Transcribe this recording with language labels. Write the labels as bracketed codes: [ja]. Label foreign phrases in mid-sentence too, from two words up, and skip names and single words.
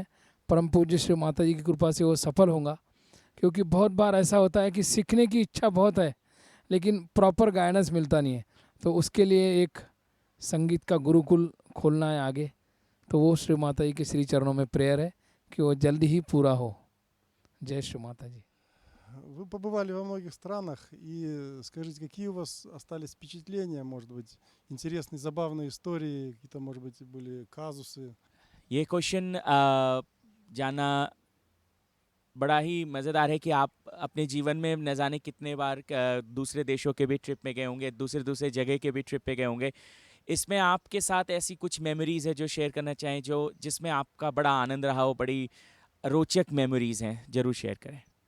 [hi] परम पूज्य श्री माता जी की कृपा से वो सफल होगा, क्योंकि बहुत बार ऐसा होता है कि सीखने की इच्छा बहुत है लेकिन [en] proper guidance [hi] मिलता नहीं है। तो उसके लिए एक संगीत का गुरुकुल खोलना है आगे, तो वो श्री माता जी के श्री चरणों में प्रेयर है कि वो जल्दी ही पूरा हो। जय श्री माता जी। [ru] Вы побывали во многих странах, и скажите, какие у вас остались впечатления, может быть, интересные, забавные истории, какие-то, может быть, были казусы? [hi] ये क्वेश्चन जानना बड़ा ही मज़ेदार है कि आप अपने जीवन में न जाने कितने बार दूसरे देशों के भी ट्रिप में गए होंगे, दूसरे दूसरे जगह के भी ट्रिप पे गए होंगे। इसमें आपके साथ ऐसी कुछ मेमोरीज़ है जो शेयर करना चाहें, जो जिसमें आपका बड़ा आनंद रहा हो, बड़ी रोचक मेमोरीज़ हैं, ज़रूर शेयर करें।